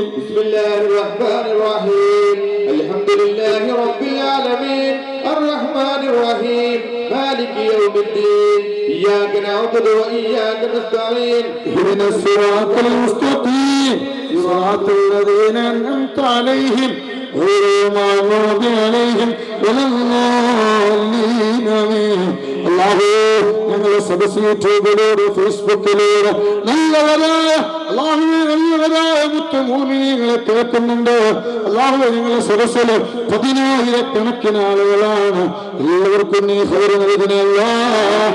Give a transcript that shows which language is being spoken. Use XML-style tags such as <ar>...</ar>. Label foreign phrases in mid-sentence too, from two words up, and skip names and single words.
<ar>بسم الله الرحمن الرحيم الحمد لله رب العالمين الرحمن الرحيم مالك يوم الدين إياك نعبد وإياك نستعين اهدنا الصراط المستقيم صراط الذين أنعمت عليهم غير المغضوب عليهم ولا الضالين آمين</ar> <ml>അല്ലാഹു ഞങ്ങളുടെ സദസ്സിൽ യൂട്യൂബിലൂടെ ഫേസ്ബുക്കിലൂടെ നല്ലവരായ മുഅ്മിനീങ്ങളെ കേൾക്കുന്നുണ്ട്. അല്ലാഹു നിങ്ങളുടെ സദസ്സിൽ 10,000 കണക്കിന് ആളുകളാണ്. എല്ലാവർക്കും നീ ഖൈർ നൽകണേ അല്ലാഹ്.</ml>